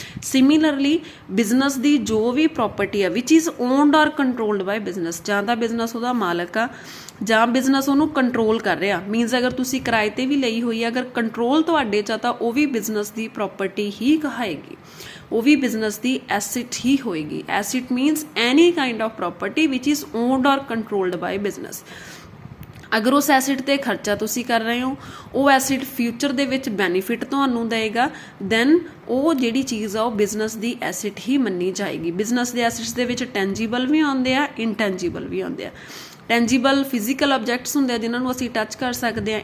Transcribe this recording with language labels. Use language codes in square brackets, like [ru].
[pa] similarly business ਦੀ ਜੋ ਵੀ property ਆ [en] which is owned or controlled by business, [pa] ਜਾਂ ਤਾਂ business ਉਹਦਾ ਮਾਲਕ ਆ ਜਾਂ business ਉਹਨੂੰ ਕੰਟਰੋਲ ਕਰ ਰਿਹਾ, ਮੀਨਸ ਅਗਰ ਤੁਸੀਂ ਕਿਰਾਏ ਤੇ ਵੀ ਲਈ ਹੋਈ ਆ ਅਗਰ ਕੰਟਰੋਲ ਤੁਹਾਡੇ 'ਚ ਆ ਤਾਂ ਉਹ ਵੀ business ਦੀ property ਹੀ ਕਹਾਏਗੀ, ਉਹ ਵੀ business ਦੀ asset ਹੀ ਹੋਏਗੀ। [en] asset means any kind of property which is owned or controlled by business। [pa] ਅਗਰ ਉਸ ਐਸਿਡ 'ਤੇ ਖਰਚਾ ਤੁਸੀਂ ਕਰ ਰਹੇ ਹੋ, ਉਹ ਐਸਿਡ ਫਿਊਚਰ ਦੇ ਵਿੱਚ ਬੈਨੀਫਿਟ ਤੁਹਾਨੂੰ ਦੇਵੇਗਾ, ਦੈਨ ਉਹ ਜਿਹੜੀ ਚੀਜ਼ ਆ ਉਹ ਬਿਜ਼ਨਸ ਦੀ ਐਸਿਡ ਹੀ ਮੰਨੀ ਜਾਏਗੀ। ਬਿਜ਼ਨਸ ਦੇ ਐਸਿਡਸ ਦੇ ਵਿੱਚ ਟੈਂਜੀਬਲ ਵੀ ਆਉਂਦੇ ਆ, ਇਨਟੈਂਜੀਬਲ ਵੀ ਆਉਂਦੇ ਆ। ਟੈਂਜੀਬਲ ਫਿਜ਼ੀਕਲ ਆਬਜੈਕਟਸ ਹੁੰਦੇ ਆ ਜਿਨ੍ਹਾਂ ਨੂੰ ਅਸੀਂ ਟੱਚ ਕਰ ਸਕਦੇ ਹਾਂ।